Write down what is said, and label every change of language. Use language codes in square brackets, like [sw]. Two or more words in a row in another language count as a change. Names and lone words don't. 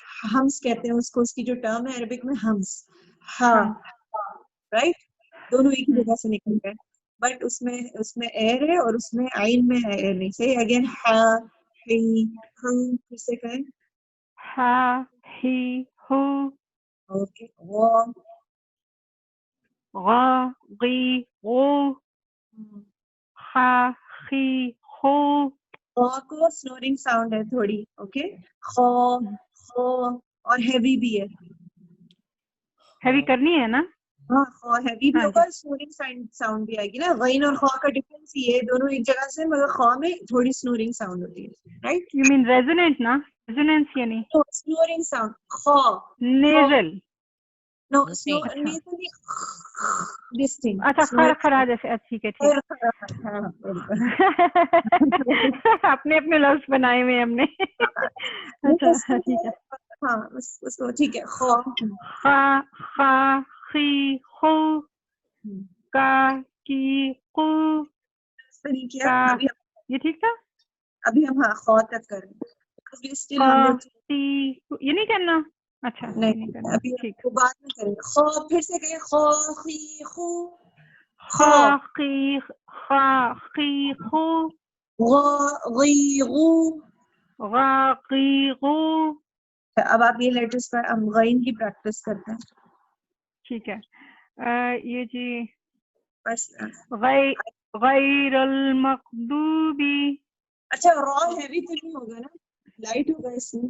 [ur] ہمس کہتے ہیں اس کو, اس کی جو ٹرم ہے عربک میں ہمس. ہا رائٹ, دونوں ایک ہی جگہ سے نکلتے ہیں, بٹ اس میں ایئر ہے اور اس میں عین میں ایئر نہیں. صحیح. اگین ہا ہی ہو. پھر سے کہیں. ہا ہی ہو. اوکے. وہ غا غی غو. خا خی خو. کو [en] snoring sound [ur] ہے تھوڑی. اوکے. خو خو اور ہیوی بھی ہے. ہیوی کرنی ہے نا. ہاں خو ہیوی بھی ہوگا, [en] snoring sound [ur] بھی آئے گی نا. غین اور خو کا ڈفرنس یہ ہے, دونوں ایک جگہ سے, مگر خو میں تھوڑی [en] snoring sound [ur] ہوتی ہے, رائٹ. [en] you mean resonant نا, ریزوننس یعنی snoring sound. خو نیزل. no nasal this thing. [ur] اچھا خرخرا جیسے. ٹھیک ہے ٹھیک ہے. اپنے اپنے لفظ بنائے ہوئے ہم نے. اچھا ٹھیک ہے. ہاں اس کو ٹھیک ہے. خو خا خا خی خو. کا کی قو. نہیں کیا ابھی یہ ٹھیک تھا. ابھی ہم ہاں خو تک کر رہے ہیں اسٹل ہم لوگ یہ نہیں کرنا. اچھا یہ نہیں نہیں کرنا. ابھی ٹھیک. وہ بعد میں کریں گے. خو پھر سے کہیں خو خی خو خاقی خاقیقو غا غی غو. غاقیقو. اب آپ یہ لیٹرز پر ہم غین کی پریکٹس کرتے ہیں. ٹھیک ہے. یہ جی بس [ar] غیر المغضوبی. [ur] اچھا را ہیوی تو نہیں ہوگا نا, لائٹ ہوگا اس میں.